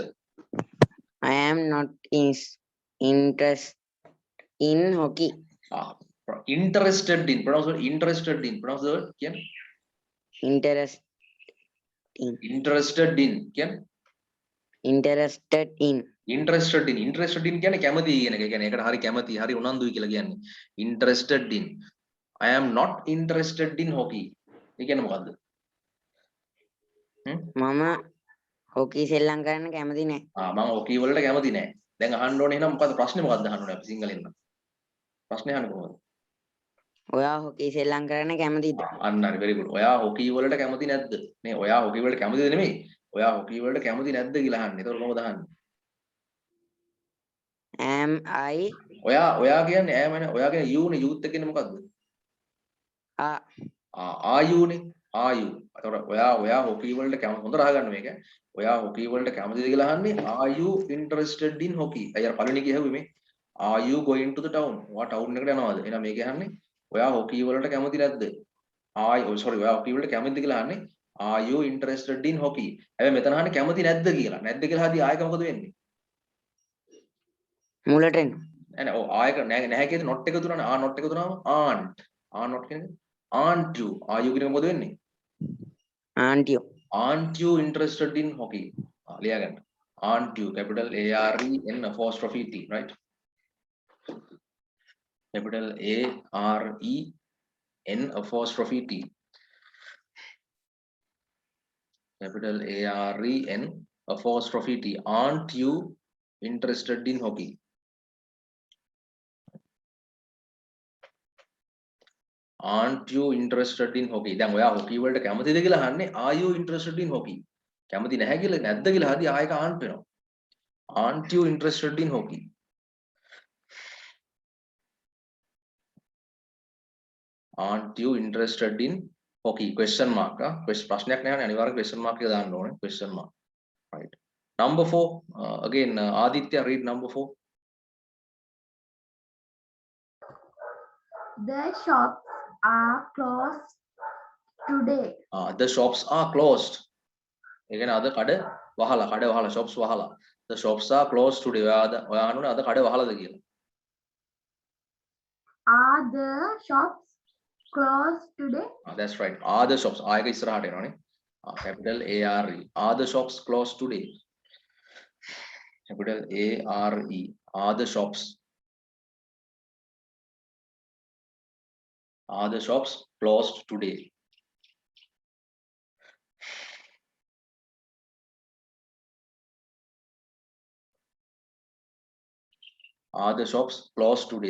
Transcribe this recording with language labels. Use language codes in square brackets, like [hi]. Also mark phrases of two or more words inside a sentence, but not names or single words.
[en] I am not interested in hockey. Interested in. Pronounce the word interested in. Pronounce the word. Can? Interested in. Can? Interested in. Interested in [si] කියන්නේ කැමති කියන එක. කියන්නේ ඒකට හරි කැමති, හරි උනන්දුයි කියලා කියන්නේ. [en] Interested in. I am not interested in hockey. [si] ඒ කියන්නේ මොකද්ද? මම hockey සෙල්ලම් කරන්න කැමති නැහැ. මම hockey වලට කැමති නැහැ. දැන් අහන්න ඕනේ එහෙනම් මොකද්ද ප්‍රශ්නේ මොකද්ද අහන්න ඕනේ අපි සිංහලෙන් නම්. ප්‍රශ්නේ අහන්නේ කොහොමද? ඔයා hockey සෙල්ලම් කරන්න කැමතිද? අන්න හරි [en] very good. [si] ඔයා hockey වලට කැමති නැද්ද? නේ ඔයා hockey වලට කැමතිද නෙමෙයි. ඔයා hockey වලට කැමති නැද්ද කියලා අහන්නේ. ඒතකොට කොහොමද අහන්නේ? [en] Am I? [si] ඔයා කියන්නේ am නේ. ඔයා කියන්නේ you නේ. youth එක කියන්නේ මොකද්ද? [en] are you නේ. are you. [si] ඒතකොට ඔයා hockey වලට කැමති හොඳට අහගන්න මේක. ඔයා hockey වලට කැමතිද කියලා අහන්නේ [en] are you interested in hockey? [si] අයියා පළවෙනි කියහුවේ මේ [en] are you going to the town? [si] ඔයා town එකට යනවද? එහෙනම් මේක අහන්නේ ඔයා hockey වලට කැමති නැද්ද? ඔයා hockey වලට කැමතිද කියලා අහන්නේ [en] are you interested in hockey? [si] හැබැයි මෙතන අහන්නේ කැමති නැද්ද කියලා. නැද්ද කියලා හදී ආයක මොකද වෙන්නේ? මුලට එන්න. නෑ ආයක නැහැ කියද not එක දුන්නා. not එක දුන්නාම aren't කියන්නේ [en] aren't you. are you [si] කියන මොකද වෙන්නේ? [en] Aren't you? Aren't you interested in hockey? [si] ලියා ගන්න. [en] Aren't you? Capital AREN apostrophe T, right? Capital AREN apostrophe T. Capital AREN apostrophe T. Aren't you interested in hockey? Aren't you interested in hockey? දැන් ඔයා hockey වලට කැමතිද කියලා අහන්නේ are you interested in hockey? කැමති නැහැ කියලා නැද්ද කියලා හරි ආයෙක aren't වෙනවා. Aren't you interested in hockey? Aren't you interested in hockey? Question mark. [si] ප්‍රශ්නයක් නැහැ අනිවාර්ය [en] question mark [si] එක දාන්න ඕනේ. [en] Question mark. Right. Number 4. Again, Aditya, read number 4. The shops are closed today. The shops are closed. [si] ඒ කියන්නේ අද කඩ වහලා shops වහලා. [en] The shops are closed today. [si] ඔයා අහන්නේ අද කඩ වහලාද කියලා. [en] Are the shops closed today? That's right. Are the shops? [si] ආයක ඉස්සරහට එනවනේ. [en] Capital ARE. Are the shops closed today? Capital ARE. Are the shops? Are the shops closed today? Are the shops closed today?